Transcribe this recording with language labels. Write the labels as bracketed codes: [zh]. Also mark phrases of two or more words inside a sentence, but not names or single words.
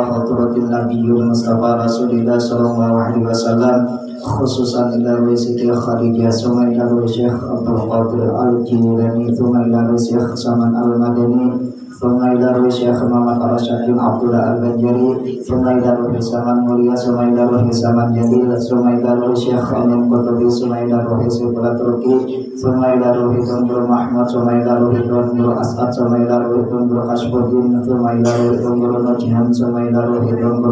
[ar] حضرة النبي المصطفى رسول الله صلى الله عليه وسلم خصوصا إلى سيتي خديجة ثم إلى شيخ عبد القادر الجيلاني ثم إلى شيخ سمان المدني ثم إلى شيخ محمد الرشيدين عبد الله البنجري ثم إلى سمان موليا ثم إلى سمان جديل ثم إلى شيخ أمين قطبي ثم إلى شيخ تركي ثم إلى تندر محمود ثم إلى تندر أسعد ثم إلى تندر كسب الدين ثم إلى تندر نجهان ثم إلى تندر